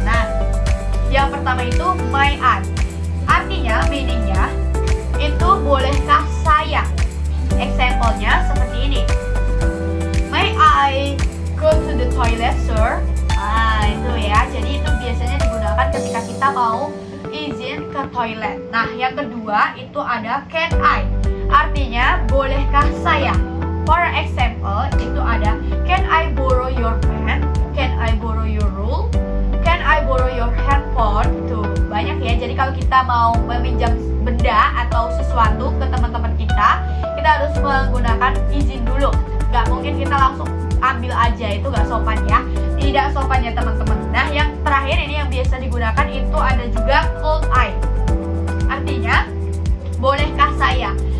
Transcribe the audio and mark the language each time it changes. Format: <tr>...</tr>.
<id>Nah, yang pertama itu may I, artinya meaningnya itu bolehkah saya. Example-nya seperti ini.</id> <en>May I go to the toilet, sir?</en> <id>Nah, itu ya. Jadi itu biasanya digunakan ketika kita mau izin ke toilet. Nah, yang kedua itu ada can I, artinya bolehkah saya.</id> <en>For example,</en> <id>itu ada</id> <en>can I borrow your pen? Can I borrow your rule? Can I borrow your handphone?</en> <id>Tuh, banyak ya. Jadi kalau kita mau meminjam benda atau sesuatu ke teman-teman kita harus menggunakan izin dulu. Gak mungkin kita langsung ambil aja, itu gak sopan ya. Tidak sopan ya teman-teman. Nah, yang terakhir ini yang biasa digunakan itu ada juga could I. Artinya, bolehkah saya?</id>